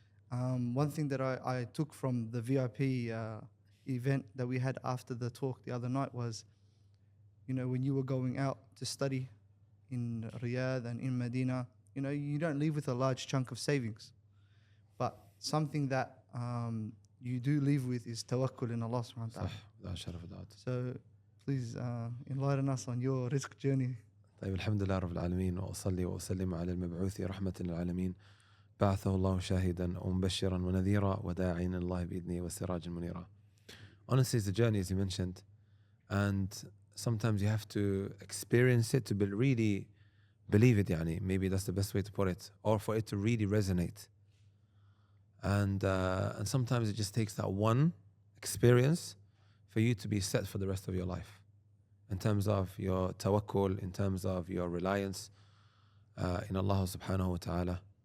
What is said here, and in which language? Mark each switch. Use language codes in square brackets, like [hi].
[en] One thing that I took from the VIP event that we had after the talk the other night was, you know, when you were going out to study in Riyadh and in Madinah, you know, you don't leave with a large chunk of savings. But something that you do leave with is tawakkul in Allah subhanahu wa ta'ala. Without shadow of a doubt. So please enlighten us on your Rizq journey. [ar] طيب الحمد لله رب العالمين وأصلي وأسلم على المبعوث رحمة للعالمين بعثه الله شاهدا ومبشرا ونذيرا وداعيا إلى الله بإذنه وسراجا منيرا. [en] Honestly, it's a journey, as you mentioned, and sometimes you have to experience it to really believe it. Yani, maybe that's the best way to put it, or for it to really resonate. And sometimes it just takes that one experience for you to be set for the rest of your life, in terms of your tawakkul, in terms of your reliance in Allah subhanahu wa ta'ala.